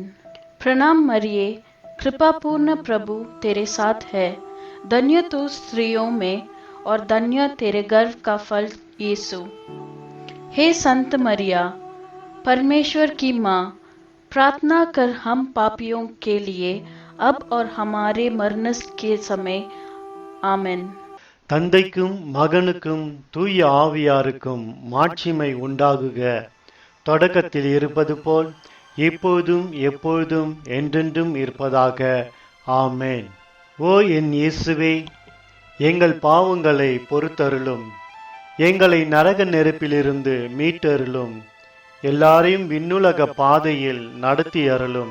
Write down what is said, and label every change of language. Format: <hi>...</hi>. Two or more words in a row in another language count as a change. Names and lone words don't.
<hi>प्रणाम मरिये, कृपापूर्ण प्रभु तेरे साथ है, धन्य तू स्त्रियों में और धन्य तेरे गर्भ का फल यीशु। हे संत मरिया, परमेश्वर की माँ, प्रार्थना कर हम पापियों के लिए अब और हमारे मरण के समय, आमीन।</hi> <ta>தந்தைக்கும் மகனுக்கும் தூய ஆவியாருக்கும் மாட்சிமை உண்டாகுக. தொடக்கத்தில் இருப்பது போல் இப்போதும் எப்பொழுதும் என்றென்றும் இருப்பதாக. ஆமென். ஓ என் இயேசுவே, எங்கள் பாவங்களை பொறுத்தருளும், எங்களை நரக நெருப்பிலிருந்து மீட்டருளும், எல்லாரையும் விண்ணுலக பாதையில் நடத்தி அருளும்.</ta>